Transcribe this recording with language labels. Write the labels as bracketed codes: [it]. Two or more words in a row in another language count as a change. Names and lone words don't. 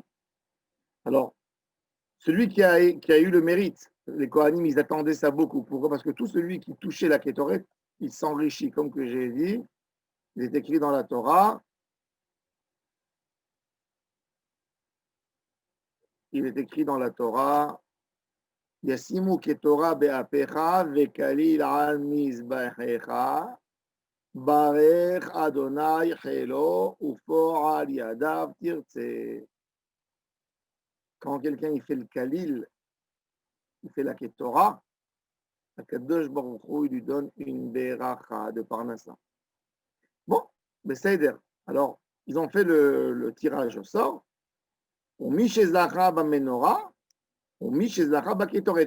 [fr] Alors, celui qui a eu le mérite, les Kohanim, ils attendaient ça beaucoup. Pourquoi? Parce que tout celui qui touchait la kétorette, il s'enrichit, comme que j'ai dit. Il est écrit dans la Torah. Il est écrit dans la Torah. [he] ישימו קטורה באפך וכליל על מזבחך ברך אדני חילו ופעל ידיו תרצה. [fr] Quand quelqu'un il fait le kalil, il fait la ketorah, [he] הקדוש ברוך הוא, [fr] il lui donne une beracha de parnassa. Bon, mais Seider. Alors, ils ont fait le tirage au sort. On mit chez Zahra Menorah, on mit chez Zahra Ketoret.